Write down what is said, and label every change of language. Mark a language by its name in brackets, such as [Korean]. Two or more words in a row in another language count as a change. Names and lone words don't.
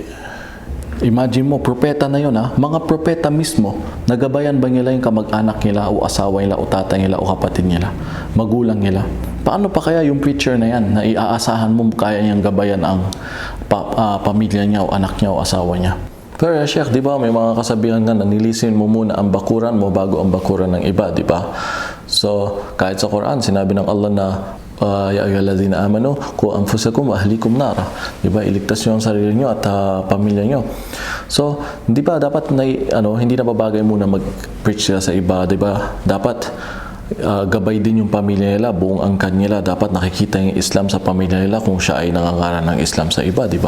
[Filipino] Imagine mo, propeta na yun ha. Mga propeta mismo, nagabayan ba nila yung kamag-anak nila o asawa nila o tatay nila o kapatid nila, magulang nila? Paano pa kaya yung preacher na yan na iaasahan mo kaya niyang gabayan ang pamilya niya o anak niya o asawa niya? Pero Sheikh, di ba may mga kasabihan nga na nilisin mo muna ang bakuran mo bago ang bakuran ng iba, di ba? So, kahit sa Quran, sinabi ng Allah na [Arabic] يا أيها الذين آمنوا قوا أنفسكم وأهليكم نارا. [Filipino] Di ba? Iligtas niyo ang sarili niyo at pamilya niyo. So, di ba dapat na hindi na babagay muna mag-preach sila sa iba, di ba? Dapat gabay din yung pamilya nila, buong angkan nila. Dapat nakikita yung Islam sa pamilya nila kung siya ay nangangaral ng Islam sa iba, di ba?